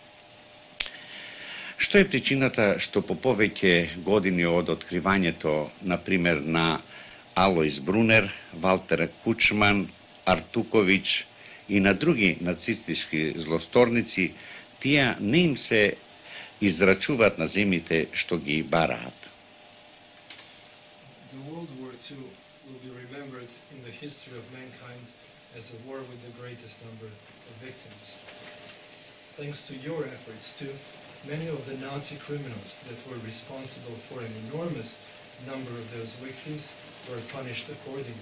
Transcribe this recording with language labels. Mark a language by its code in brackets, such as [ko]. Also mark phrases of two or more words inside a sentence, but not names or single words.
[mk] Што е причината што по повеќе години од откривањето, например, на Алојс Брунер, Валтер Кучман, Артуковиќ и на други нацистички злосторници, тие не им се израчуваат на земите што ги бараат? [en] In the history of mankind as a war with the greatest number of victims. Thanks to your efforts too, many of the Nazi criminals that were responsible for an enormous number of those victims were punished accordingly.